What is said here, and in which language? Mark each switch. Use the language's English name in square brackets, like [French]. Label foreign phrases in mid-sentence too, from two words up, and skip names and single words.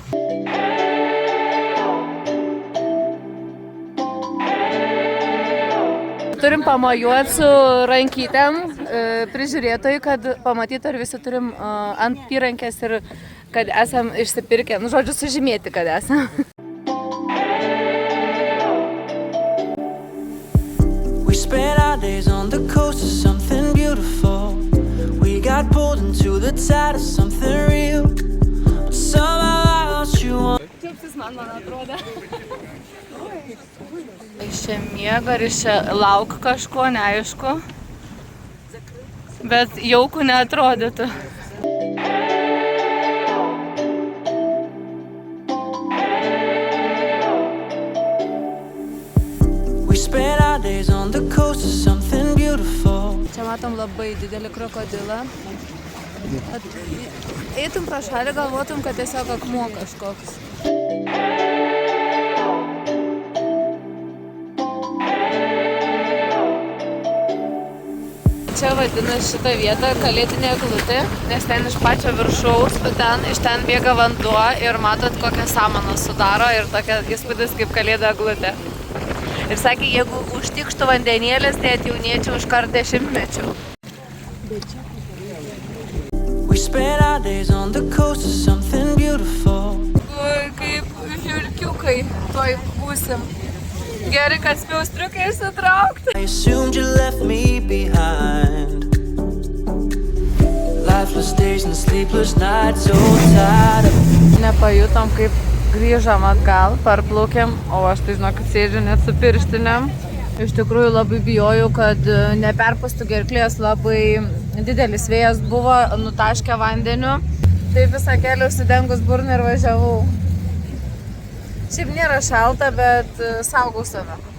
[Lithuanian] Turim pamojuoti su rankytėm prižiūrėtojai, kad pamatytų, ar visi turim ant įrankės ir kad esam išsipirkę. Nu, žodžiu, sužymėti, kad esam. [English] We spent our days on the coast of something beautiful. We got pulled into the tide of something real. But somehow I lost you on. [Lithuanian] Čiupsis man atrodo. Iš čia miega ir iš čia lauk kažko, neaišku. Bet jauku neatrodytų. [English] We spent our days on the coast of something beautiful. [Lithuanian] Čia matom labai didelį krokodilą. Eitum pro šalį, galvotum, kad tiesiog akmuo kažkoks. Čia vadina šitą vietą kalėdinė eglutė, nes ten iš pačio viršaus, iš ten bėga vanduo ir matot, kokią samaną sudaro ir tokia įspūdis kaip kalėdų eglutė. Ir sakė, jeigu užtikštų vandenėlis, tai atjaunėčiau iš kart 10 mečių. [English] We spent our days on the coast of something beautiful. [Lithuanian] Kaip žiurkiukai toj būsim. Gerai, kad spėjau striukę išsitraukti. [English] I assumed you left me behind. Lifeless days and sleepless nights, so tired of. [Lithuanian] Nepajutom, kaip grįžom atgal, parplaukėm, o aš tai žinokit sėdžiu net su pirštinėm. Iš tikrųjų labai bijojau, kad neperpastų gerklės, labai didelis vėjas buvo, nutaškė vandeniu. Tai visą kelią užsidengus burną ir važiavau. Šiaip nėra šalta, bet saugau save.